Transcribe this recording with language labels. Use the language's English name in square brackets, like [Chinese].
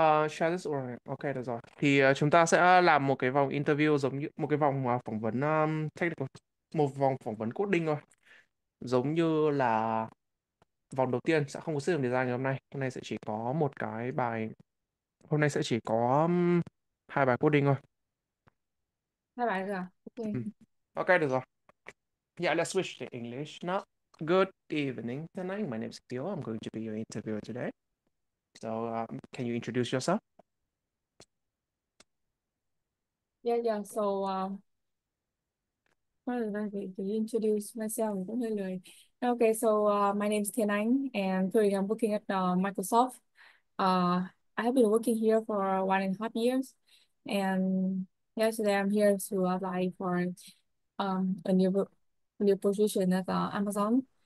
[English] Share this or [Vietnamese] ok được rồi. Thì chúng ta sẽ làm một cái vòng interview giống như một cái vòng phỏng vấn technical, một vòng phỏng vấn coding thôi. Giống như là vòng đầu tiên sẽ không có system design ngày hôm nay. Hôm nay sẽ chỉ có một cái bài, hôm nay sẽ chỉ có 2 bài coding thôi. Hai bạn được à? Ok. Ừ. Ok được rồi. [English] Yeah, let's switch to English now. Good evening tonight. My name is Theo. I'm going to be your interviewer today. So, can you introduce yourself? Yeah. So what is that? To introduce myself [Vietnamese] cũng hơi lười. [English] Okay, so my name is Thiên Anh and currently I'm working at Microsoft. I have been working here for 1.5 years, and yesterday I'm here to apply for a new position at Amazon.